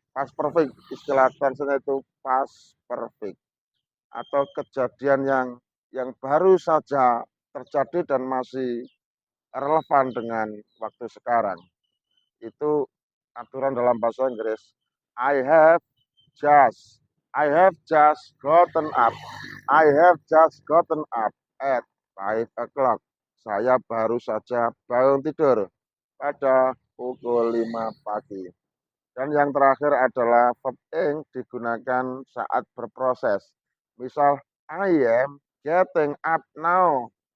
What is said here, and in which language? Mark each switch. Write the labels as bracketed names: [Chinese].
[Indonesian] Past perfect, istilah tensinya itu past perfect. Atau kejadian yang baru saja terjadi dan masih relevan dengan waktu sekarang. Itu aturan dalam bahasa Inggris. [English] I have just gotten up. I have just gotten up at 5 o'clock. [Indonesian] Saya baru saja bangun tidur pada pukul 5 pagi. Dan yang terakhir adalah verb ing digunakan saat berproses. Misal, [English] I am getting up now.